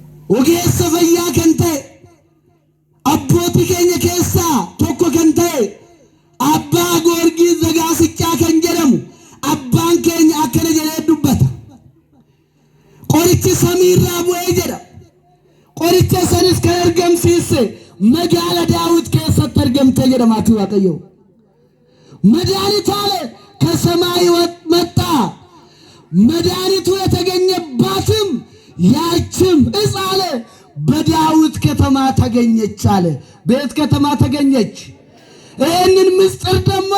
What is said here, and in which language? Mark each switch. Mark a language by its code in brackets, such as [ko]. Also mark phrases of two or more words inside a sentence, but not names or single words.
[om] ogeessa fayyaa kan ta'e abbootii keenya keessaa tokko kan ta'e abbaa Goorgis Zagaasichaa kan jedhamu abbaan keenya akkana jedhee dubbata. Qorichi samiirraa bu'ee jedha. Qoricha sanis kan argamsiise magaala Daawit keessatti argamte jedha maatii Waaqayyoo. [am] መድኃኒት አለ ከሰማይ መጣ። መድኃኒቱ የተገኘባትም ያችም ዕፅ አለ በዳዊት ከተማ ተገኘች አለ። ቤት ከተማ ተገኘች። ይህንን ምስጢር ደግሞ